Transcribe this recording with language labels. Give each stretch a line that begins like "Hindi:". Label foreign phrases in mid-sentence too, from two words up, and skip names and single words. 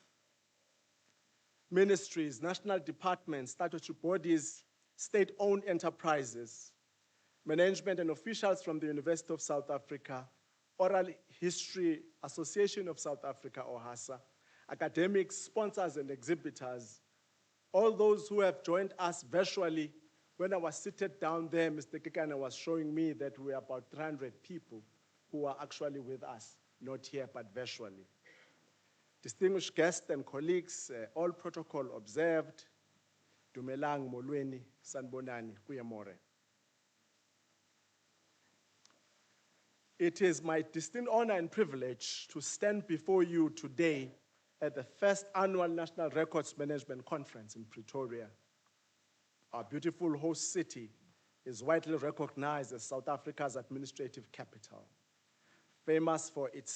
English: Ministries, national departments, statutory bodies, state-owned enterprises, management and officials from the University of South Africa, Oral History Association of South Africa, or HASA, academics, sponsors, and exhibitors, all those who have joined us virtually. When I was seated down there, Mr. Kekane was showing me that we are about 300 people who are actually with us, not here, but virtually. Distinguished guests and colleagues, all protocol observed.
Zulu: Dumelang, molweni, sanbonani, kuyamore.
English: It is my distinct honor and privilege to stand before you today at the first annual National Records Management Conference in Pretoria. Our beautiful host city is widely recognized as South Africa's administrative capital, famous for its